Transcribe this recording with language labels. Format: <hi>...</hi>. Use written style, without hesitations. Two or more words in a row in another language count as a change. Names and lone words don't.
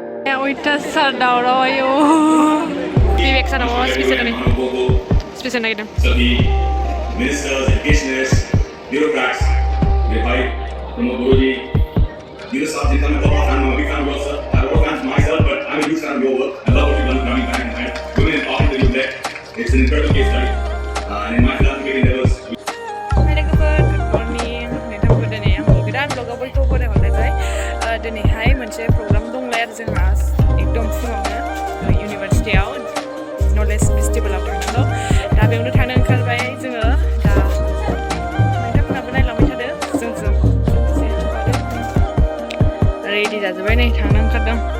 <brx>अयथासार दावराव विवेक सानाव स्पेशल नागिरदों</brx> <en>Ministers, educationists, bureaucrats, promote Bodoji. You know something, I'm a fan, I'm a big fan of yours, sir. I have a lot of fans myself, but I'm a huge fan of your work. I love what you've done coming back and women empowerment that you've led. It's an incredible case study. And in my philanthropic endeavors,</en> <brx>दिनैहाय मोनसे प्रग्राम दंलाय आरो जोंहा एकदम फुङावनो इउनिभारसिटियाव नलेज फेस्टिभेलाव थांनांगौ दा बेयावनो थांनो ओंखारबाय जोङो दा नोंथांमोनहाबो नायलांबाय थादो जोंजों रेडि जाजोब्बाय नै थांनो ओंखारदों</brx>